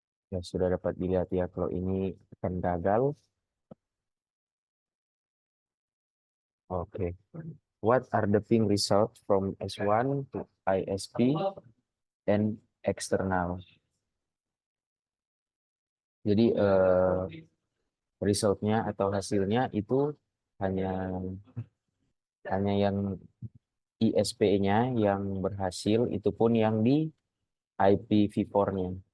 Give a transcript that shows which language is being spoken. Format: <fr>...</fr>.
<id>Ya, sudah dapat dilihat ya kalau ini akan gagal. Oke.</id> <en>What are the ping results from S1 to ISP and external?</en> <id>Jadi resultnya atau hasilnya itu hanya yang ISP-nya yang berhasil, itu pun yang di IPv4-nya.</id>